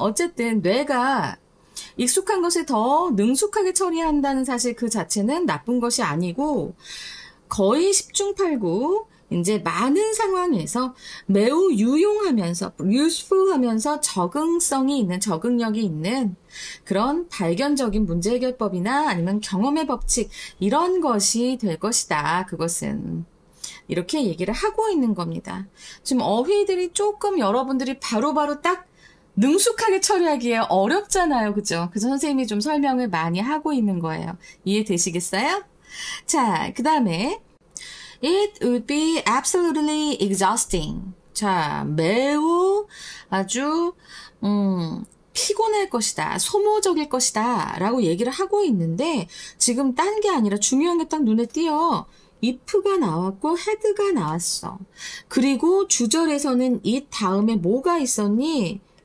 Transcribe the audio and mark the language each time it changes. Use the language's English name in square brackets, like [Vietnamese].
[Korean] 어쨌든 뇌가 익숙한 것을 더 능숙하게 처리한다는 사실 그 자체는 나쁜 것이 아니고 거의 10중 8구 이제 많은 상황에서 매우 유용하면서 useful하면서 적응력이 있는 그런 발견적인 문제 해결법이나 아니면 경험의 법칙 이런 것이 될 것이다. 그것은 이렇게 얘기를 하고 있는 겁니다. 지금 어휘들이 조금 여러분들이 바로바로 딱 능숙하게 처리하기에 어렵잖아요. 그죠? 그래서 선생님이 좀 설명을 많이 하고 있는 거예요. 이해되시겠어요? 자, 그 다음에 [English] It would be absolutely exhausting. [Korean] 자, 매우 아주 피곤할 것이다. 소모적일 것이다. 라고 얘기를 하고 있는데 지금 딴 게 아니라 중요한 게 딱 눈에 띄어. if가 나왔고 had가 나왔어. 그리고 주절에서는 it 다음에 뭐가 있었니?